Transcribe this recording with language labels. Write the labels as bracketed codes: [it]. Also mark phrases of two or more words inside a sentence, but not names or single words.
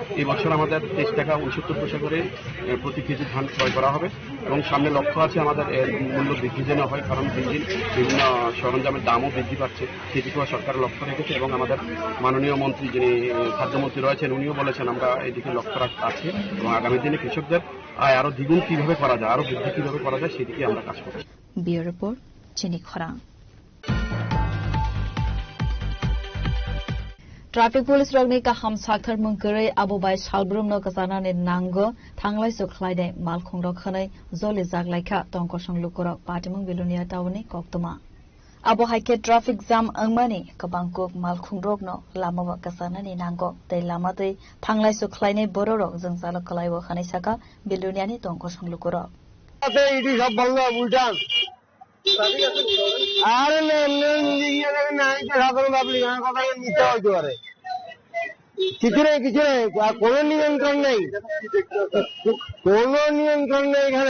[bn] এই বছর আমাদের 23 টাকা 69 পয়সা করে প্রতি কেজি ধান ক্রয় করা হবে এবং সামনে লক্ষ্য আছে আমাদের এর মূল্য বৃদ্ধি যেন হয়, কারণ বিভিন্ন সরঞ্জামের দামও বৃদ্ধি পাচ্ছে, সেদিকেও সরকার লক্ষ্য রেখেছে। এবং আমাদের মাননীয় মন্ত্রী যিনি খাদ্যমন্ত্রী রয়েছেন উনিও বলেছেন আমরা এদিকে লক্ষ্য আছে এবং আগামী দিনে কৃষকদের আয় আরো দ্বিগুণ কিভাবে করা যায়, আরো বৃদ্ধি কিভাবে করা যায় সেদিকে আমরা কাজ করছি। [en] bureau report [bn] চিনি খরা। [en] traffic police [trp] रगनि काहाम साक्थार मंगरै आबोबाय सालब्रुमनो गजानानि नांगो थांलाय सुख्लायनाय मालखुंरक खनै जलि जागलायखा तंकसं लुकुरक पाटिमं बिलुनिया टाउननि कक्तमा आबो हाइके [en] traffic jam [trp] अंगमानि कबांकुक मालखुंरकनो लामावा गजानानि नांगो तै लामादै थांलाय सुख्लायनाय बररक जों जालक खलायबो खानै साका बिलुनियानि तंकसं लुकुरक [bn] আতে ইডি সব বন্ধ উল্টান আরে সাধারণ পাবলিক কথা মিথ্যা হইতে পারে, কিছু নেই কোনো নিয়ন্ত্রণ নেই, কোনো নিয়ন্ত্রণ নেই এখানে।